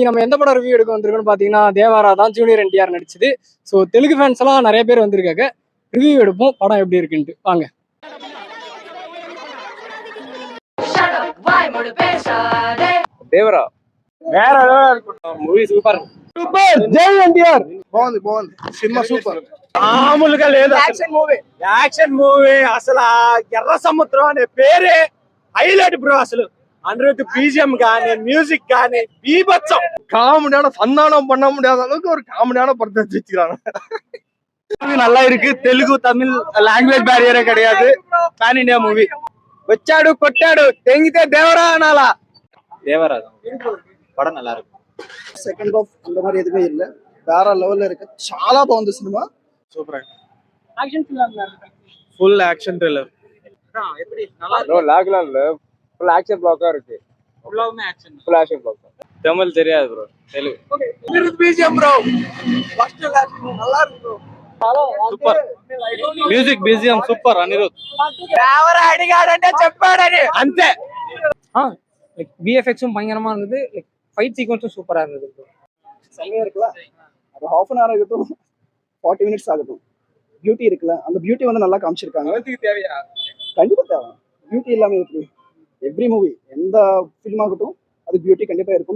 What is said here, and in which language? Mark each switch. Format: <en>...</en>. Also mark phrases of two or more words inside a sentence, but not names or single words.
<ta>இன்னைக்கு நம்ம எந்த படம் ரிவ்யூ எடுக்க வந்திருக்கோம்னு பார்த்தீங்கன்னா தேவாரா தான். ஜூனியர் என்டிஆர் நடிச்சது. ஸோ தெலுங்கு ஃபேன்ஸ் எல்லாம் நிறைய பேர் வந்திருக்காங்க. ரிவ்யூ எடுப்போம் படம் எப்படி இருக்குன்ட்டு. வாங்க. దేవరా வேற லெவலா இருக்கும்.</ta> <te>మూవీ సూపర్ సూపర్. జై ఎన్టీఆర్. బాగుంది సినిమా సూపర్. మామూలుగా లేదు. యాక్షన్ మూవీ అసలు ఎర్ర సముద్రం అనే పేరే హైలైట్ బ్రో. అసలు అనిరుధ్ బీజీఎం గానీ మ్యూజిక్ గానీ బీభత్సం.</te> <ta>காமெடியான சந்தானம் பண்ண முடியாத அளவுக்கு ஒரு காமெடியான படத்தை வச்சுக்கிறாங்க. நல்லா இருக்கு. தெலுங்கு தமிழ்</ta> <en>language barrier</en> <ta>கிடையாது.</ta> <te>పాన్ ఇండియా మూవీ. వచ్చాడు కొట్టాడు తెంగితే దేవరా అనాలా.</te> <ta>దేవరా పடம் நல்லா இருக்கு.</ta> <en>second half</en> <ta>அந்த மாதிரி எதுவுமே இல்ல, வேற லெவல்ல இருக்கு.</ta> <te>చాలా బాగుంది సినిమా.</te> <en>Super. Action film Full action thriller.</en> <ta>எப்படி நல்லா நோ லாக்லாம் இல்ல,</ta> <en>full action</en> <ta>பிளாக்கா இருக்கு. ஃபுல்லாவுமே ஆக்ஷன்.</ta> <en>full action block.</en> <ta>தமிழ் தெரியாது ப்ரோ, தெலுங்கு. ஓகே அனிருத் பிஜிஎம்</ta> <en>bro first action</en> <ta>நல்லா இருக்கு ப்ரோ.</ta> <en>Super music BGM super. Anirudh</en> <te>దేవరా అడిగాడంటే చెప్పాడని అంతే.</te> <ta>லைக் விஎஃப்எக்ஸும் பயங்கரமா இருந்தது.</ta> <en>like fight sequence</en> <ta>சூப்பரா இருந்தது. செம்மையா இருக்குல்ல. அது</ta> <en>half an hour</en> <ta>ஆகட்டும் 40 மினிட்ஸ் ஆகட்டும், பியூட்டி இருக்குல்ல, அந்த பியூட்டி வந்து நல்லா காமிச்சிருக்காங்க. தேவையா? கண்டிப்பா தேவை. பியூட்டி இல்லாம எப்படி?</ta> <en>every movie</en> <ta>எந்த ஃபிலிம் ஆகட்டும் அது பியூட்டி கண்டிப்பா இருக்கணும்.</ta>